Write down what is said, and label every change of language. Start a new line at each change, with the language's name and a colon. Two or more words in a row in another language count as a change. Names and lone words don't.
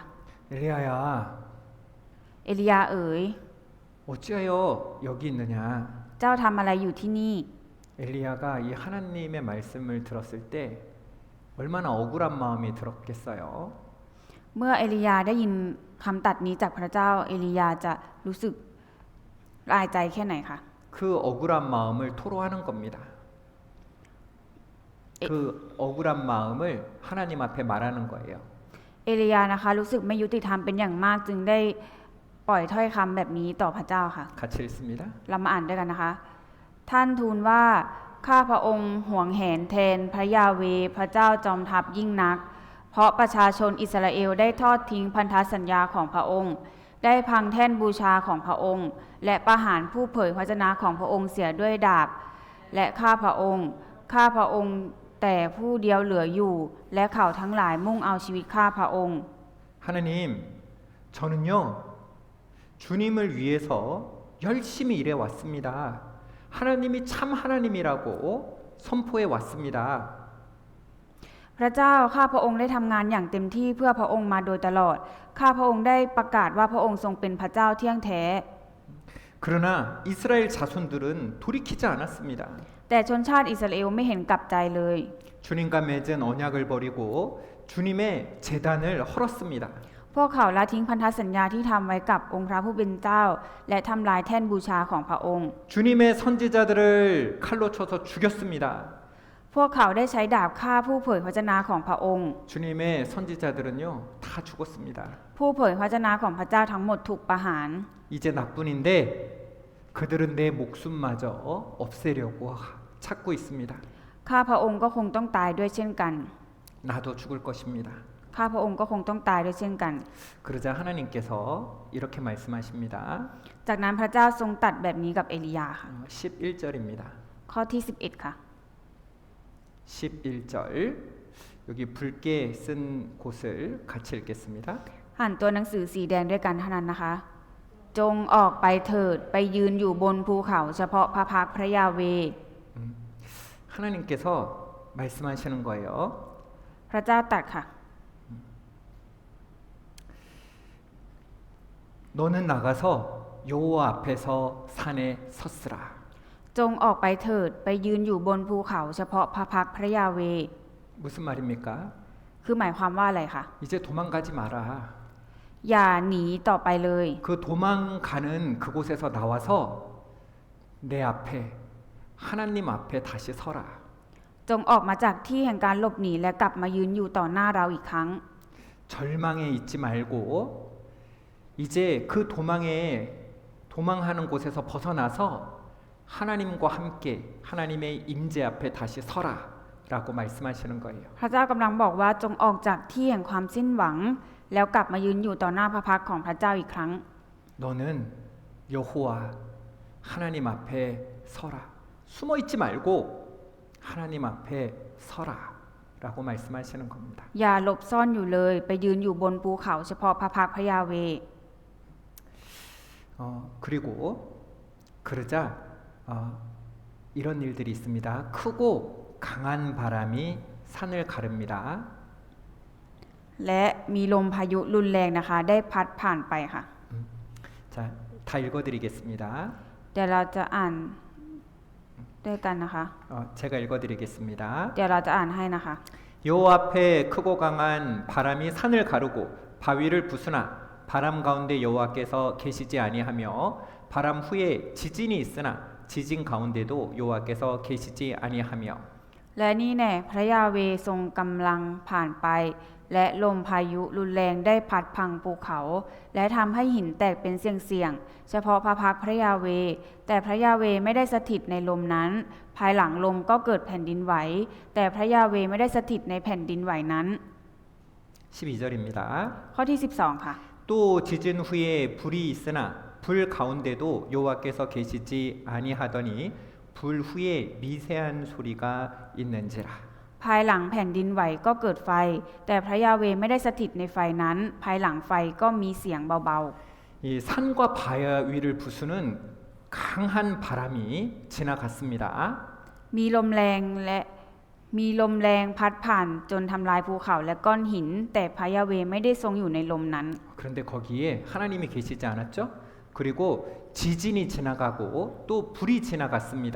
Korean: 엘리야야,
Thai: เอลียาเอ๋ย
Korean: 어찌하여 여기 있느냐?
Thai: เจ้าทำอะไรอยู่ที่นี่
Korean: 엘리야가 이 하나님의 말씀을 들었을 때 얼마나 억울한 마음이 들었겠어요.
Thai: เมื่อเอลียาได้ยินคำตัดนี้จากพระเจ้าเอลียาจะรู้สึกละอายใจแค่ไหนคะ
Korean: 그 억울한 마음을 토로하는 겁니다. 그 억울한 마음을 하나님 앞에 말하는 거예요.
Thai: เอลียานะคะรู้สึกไม่ยุติธรรมเป็นอย่างมากจึงได้ปล่อยถ้อยคำแบบนี้ต่อพระเจ้าค่ะ
Korean: 같이 읽습니다.
Thai: เรามาอ่านด้วยกันนะคะ ท่านทูลว่าข้าพระองค์ห่วงแหนแทนพระยาเวห์พระเจ้าจอมทัพยิ่งนัก เพราะประชาชนอิสราเอลได้ทอดทิ้งพันธสัญญาของพระองค์ ได้พังแท่นบูชาของพระองค์ และประหารผู้เผยพระวจนะของพระองค์เสียด้วยดาบ และข้าพระองค์แต่ผู้เดียวเหลืออยู่ และเขาทั้งหลายมุ่งเอาชีวิตข้าพระองค์
Korean: 하나님, 저는요 주님을 위해서 열심히 일해 왔습니다. 하나님이 참 하나님이라고 선포해 왔습니다.
Thai: พระเจ้าข้าพระองค์ได้ทำงานอย่างเต็มที่เพื่อพระองค์มาโดยตลอด ข้าพระองค์ได้ประกาศว่าพระองค์ทรงเป็นพระเจ้าเที่ยงแท้
Korean: 그러나 이스라엘 자손들은 돌이키지 않았습니다.
Thai: แต่ชนชาติอิสราเอลไม่เห็นกลับใจเลย
Korean: 주님과 맺은 언약을 버리고 주님의 제단을 헐었습니다.
Thai: พวกเขาละทิ้งพันธสัญญาที่ทำไว้กับองค์พระผู้เป็นเจ้า และทำลายแท่นบูชาของพระองค์
Korean: 주님의 선지자들을 칼로 쳐서 죽였습니다.
Thai: พวกเขาได้ใช้ดาบฆ่าผู้เผยพระวจนะของพระองค์
Korean: 주님의 선지자들은요 다 죽었습니다.
Thai: ผู้เผยพระวจนะของพระเจ้าทั้งหมดถูกประหาร
Korean: 이제 나뿐인데 그들은 내 목숨마저 없애려고 찾고 있습니다.
Thai: ข้าพระองค์ก็คงต้องตายด้วยเช่นกัน
Korean: 나도 죽을 것입니다.
Thai: ข้าพระองค์ก็คงต้องตายด้วยเช่นกัน
Korean: 그러자 하나님께서 이렇게 말씀하십니다.
Thai: จากนั้นพระเจ้าทรงตรัสแบบนี้กับเอลียาค่ะ
Korean: 11절입니다.
Thai: ข้อที่ 11 ค่ะ
Korean: 11절 여기 붉게 쓴 곳을 같이 읽겠습니다.
Thai: อ่านตัวหนังสือสีแดงด้วยกันเท่านั้นนะคะ จงออกไปเถิดไปยืนอยู่บนภูเขาเฉพาะพระพักตร์พระยาเว
Korean: 하나님께서 말씀하시는 거예요.
Thai: พระเจ้าตรัสค่ะ
Korean: 너는 나가서 여호와 앞에서 산에 섰으라.
Thai: จงออกไปเถิดไปยืนอยู่บนภูเขาเฉพาะพระพักตร์พระยาเว
Korean: 무슨 말입니까?
Thai: คือหมายความว่าอะไรคะ
Korean: 이제 도망가지 마라.
Thai: อย่าหนีต่อไปเลย
Korean: 그 도망가는 그곳에서 나와서 내 앞에 하나님 앞에 다시 서라.
Thai: จงออกมาจากที่แห่งการหลบหนีและกลับมายืนอยู่ต่อหน้าเราอีกครั้ง
Korean: 절망에 있지 말고 이제 그 도망하는 곳에서 벗어나서 하나님과 함께 하나님의 임재 앞에 다시 서라라고 말씀하시는 거예요.
Thai: พระเจ้ากำลังบอกว่าจงออกจากที่แห่งความสิ้นหวัง แล้วกลับมายืนอยู่ต่อหน้าพระพักตร์ของพระเจ้าอีกครั้ง
Korean: 너는 여호와 하나님 앞에 서라. 숨어 있지 말고 하나님 앞에 서라라고 말씀하시는 겁니다.
Thai: อย่าหลบซ่อนอยู่เลย ไปยืนอยู่บนภูเขาเฉพาะพระพักตร์พระยาเว
Korean: 그리고 그러자 이런 일들이 있습니다. 크고 강한 바람이 산을 가릅니다.
Thai: และมีลมพายุรุนแรงนะคะ ได้พัดผ่านไปค่ะ
Korean: 자, 다 읽어드리겠습니다.
Thai: เดี๋ยวเราจะอ่านด้วยกันนะคะ
Korean: 제가 읽어드리겠습니다.
Thai: เดี๋ยวเราจะอ่านให้นะคะ
Korean: 여호와 앞에 크고 강한 바람이 산을 가르고 바위를 부수나 바람 가운데 여호와께서 계시지 아니하며 바람 후에 지진이 있으나 지진 가운데도 여호와께서 계시지 아니하며
Thai: และนี่แน่พระยาเวทรงกำลังผ่านไป และลมพายุรุนแรงได้พัดพังภูเขา และทำให้หินแตกเป็นเสียงๆเฉพาะพระพักตร์พระยาเว แต่พระยาเวไม่ได้สถิตในลมนั้น ภายหลังลมก็เกิดแผ่นดินไหว แต่พระยาเวไม่ได้สถิตในแผ่นดินไหวนั้น
Korean: 12절입니다.
Thai: ข้อที่ 12 ค่ะ
Korean: 또 지진 후에 불이 있으나 불 가운데도 여호와께서 계시지 아니하더니 불 후에 미세한 소리가 있는지라.
Thai: ภายหลังแผ่นดินไหวก็เกิดไฟ แต่พระยาเวไม่ได้สถิตในไฟนั้น ภายหลังไฟก็มีเสียงเบา
Korean: 이 산과 바위를 부수는 강한 바람이 지나갔습니다.
Thai: ๆ มีลมแรงพัดผ่านจนทำลายภูเขาและก้อนหิน แต่พระยาเวไม่ได้ทรงอยู่ในลมนั้น
Korean: 그런데 거기에 하나님이 계시지 않았죠? 그리고 지진이 지나가고 또 불이 지나갔습니다.